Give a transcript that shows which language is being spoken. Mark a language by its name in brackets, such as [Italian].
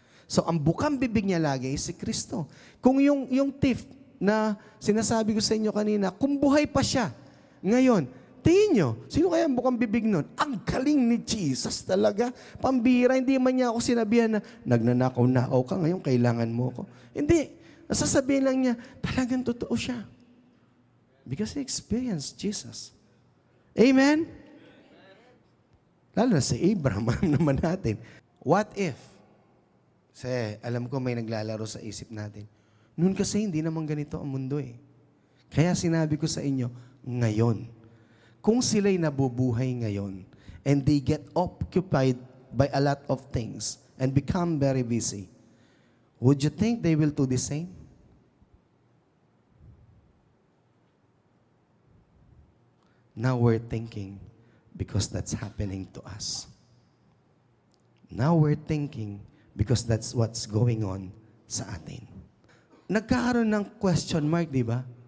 [Filipino] So, ang bukang bibig niya lagi ay si Kristo. Kung yung thief na sinasabi ko sa inyo kanina, kung buhay pa siya, ngayon, tingin nyo, sino kaya ang bukang bibig nun? Ang galing ni Jesus talaga. Pambira, hindi man niya ako sinabihan na, nagnanakaw-nakaw ka, ngayon kailangan mo ko. Hindi. Nasasabihin lang niya, talagang totoo siya. [English] Because he experienced Jesus. [Filipino] Amen? Lalo na si Abraham, naman natin. [English] What if? [Filipino] Kasi alam ko may naglalaro sa isip natin. Noon kasi hindi naman ganito ang mundo eh. Kaya sinabi ko sa inyo, ngayon. Kung sila'y nabubuhay ngayon [English] and they get occupied by a lot of things and become very busy, would you think they will do the same? Now we're thinking because that's happening to us. Now we're thinking because that's what's going on [Filipino] sa atin. Nagkakaroon ng question mark, di ba?